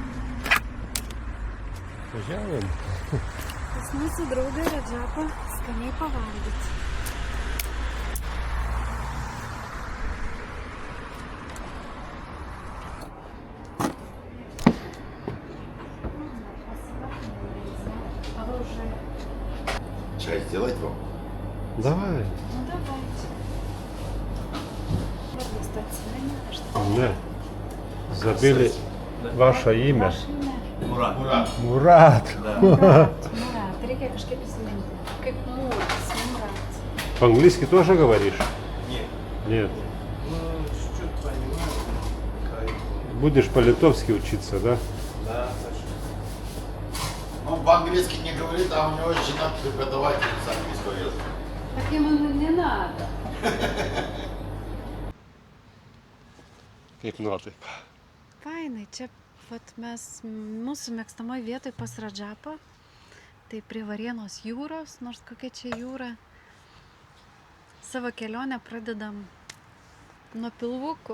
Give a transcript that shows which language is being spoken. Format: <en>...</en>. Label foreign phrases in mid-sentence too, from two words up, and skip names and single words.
<lt>Važiavom. Pas mūsų draugą Radžabą skaniai pavalgyti.</lt> <ru>Чай сделать вам? Давай. Ну давайте.</ru> <lt>Vardas atsimeni, aš tau. Ne.</lt> <ru>Забыли ваше имя. Ваше имя. Мурат. Мурат. Мурат.</ru> <lt>Murat. Reikia kažkaip įsiminti. Kaip Murat. Murat.</lt> <ru>По-английски тоже говоришь? Нет. Нет. Ну, чуть-чуть понимаю. Будешь по-литовски учиться, да? Да, точно. Он по-английски не говорит, а у него жена преподаватель с английского языка. Так ему не надо.</ru> <lt>Kaip nuotaika. Fainai, čia vat mes mūsų mėgstamoj vietoj pas Radžabą, tai prie Varėnos jūros, nors kokia čia jūra. Savo kelionę pradedam nuo Pilvukų</lt>